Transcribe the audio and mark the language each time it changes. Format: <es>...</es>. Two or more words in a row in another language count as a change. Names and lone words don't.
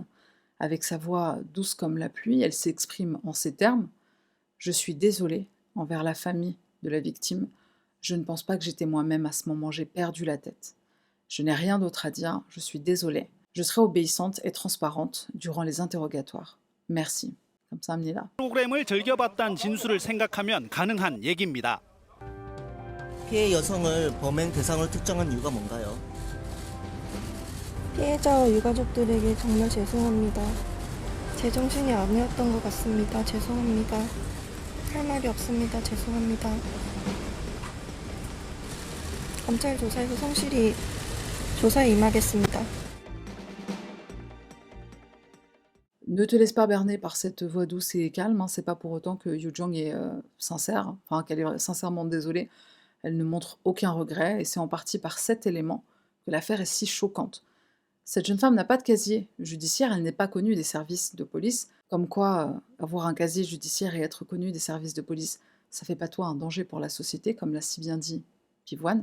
<fr>Avec sa voix douce comme la pluie, elle s'exprime en ces termes : « Je suis désolée envers la famille de la victime. Je ne pense pas que j'étais moi-même à ce moment, j'ai perdu la tête. Je n'ai rien d'autre à dire, je suis désolée. Je serai obéissante et transparente durant les interrogatoires. Merci.</fr> <ko>감사합니다. 프로그램을 즐겨봤다는 진술을 생각하면 가능한 얘기입니다. 피해 여성을 범행 대상으로 특정한 이유가 뭔가요? 피해자와 유가족들에게 정말 죄송합니다. 제정신이 아니었던 것 같습니다. 죄송합니다. 할 말이 없습니다. 죄송합니다. 검찰 조사에서 성실히 조사에 임하겠습니다.</ko> <fr>Ne te laisse pas berner par cette voix douce et calme, hein. C'est pas pour autant que Yu Jong est sincère, enfin qu'elle est sincèrement désolée. Elle ne montre aucun regret, et c'est en partie par cet élément que l'affaire est si choquante. Cette jeune femme n'a pas de casier judiciaire, elle n'est pas connue des services de police, comme quoi avoir un casier judiciaire et être connu des services de police, ça fait pas toi un danger pour la société, comme l'a si bien dit Pivoine.</fr>